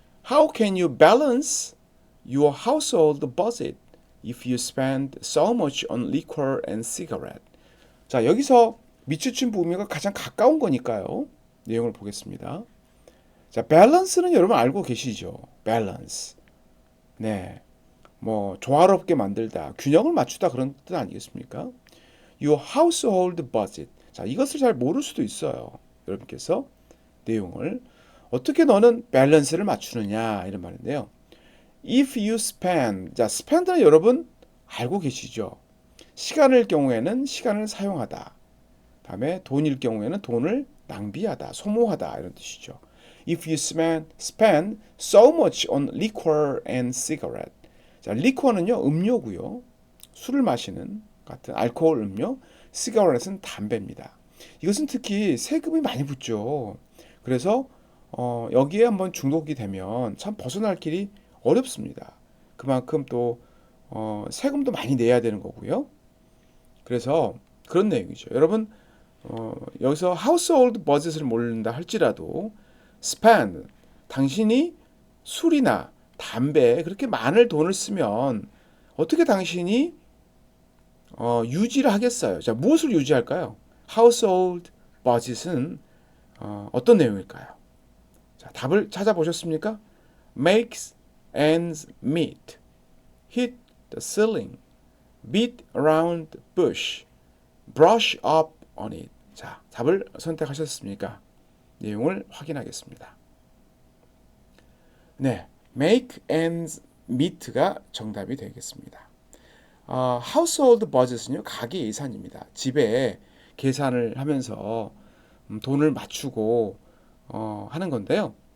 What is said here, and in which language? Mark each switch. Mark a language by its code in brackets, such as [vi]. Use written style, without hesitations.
[en] How can you balance your household budget if you spend so much on liquor and cigarette? [ko] 자, 여기서 미추춘 부음이가 가장 가까운 거니까요. 내용을 보겠습니다. 자, 밸런스는 여러분 알고 계시죠? 밸런스. 네. 뭐 조화롭게 만들다, 균형을 맞추다 그런 뜻 아니겠습니까? [en] Your household budget. [ko] 자, 이것을 잘 모를 수도 있어요. 여러분께서 내용을 어떻게 너는 밸런스를 맞추느냐 이런 말인데요. [en] If you spend, [ko] 자, spend는 여러분 알고 계시죠? 시간일 경우에는 시간을 사용하다. 다음에 돈일 경우에는 돈을 낭비하다, 소모하다 이런 뜻이죠. [en] If you spend so much on liquor and cigarette. [ko] 자, liquor는요 음료고요. 술을 마시는 같은 알코올 음료, cigarette는 담배입니다. 이것은 특히 세금이 많이 붙죠. 그래서 여기에 한번 중독이 되면 참 벗어날 길이 어렵습니다. 그만큼 또 세금도 많이 내야 되는 거고요. 그래서 그런 내용이죠. 여러분 여기서 household budget을 모른다 할지라도 spend, 당신이 술이나 담배에 그렇게 많은 돈을 쓰면 어떻게 당신이 유지를 하겠어요? 자, 무엇을 유지할까요? household budget은 어떤 내용일까요? 자, 답을 찾아보셨습니까? [en] makes ends meet, hit the ceiling, beat around the bush, brush up on it. [ko] 자, 답을 선택하셨습니까? 내용을 확인하겠습니다. 네, make ends meet가 정답이 되겠습니다. household budget은요, 가계 예산입니다. 집에 계산을 하면서 돈을 맞추고 하는 건데요.